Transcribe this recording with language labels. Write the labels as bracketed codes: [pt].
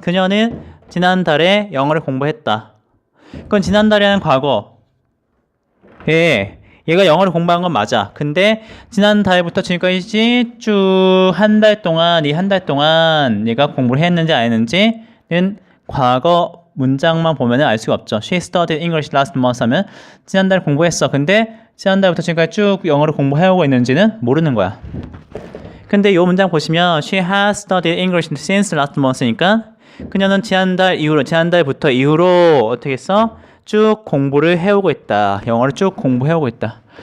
[ko] 그녀는 지난달에 영어를 공부했다. 그건 지난달이라는 과거. 얘가 영어를 공부한 건 맞아. 근데 지난달부터 지금까지 쭉 한 달 동안 얘가 공부를 했는지 안 했는지는 과거 문장만 보면 알 수가 없죠. [en] She studied English last month [ko] 하면 지난달 공부했어. 근데 지난달부터 지금까지 쭉 영어를 공부해오고 있는지는 모르는 거야. 근데 이 문장 보시면 [en] She has studied English since last month [ko] 니까 그녀는 지난달부터 이후로 어떻게 했어? 쭉 공부를 해오고 있다. 영어를 쭉 공부해오고 있다.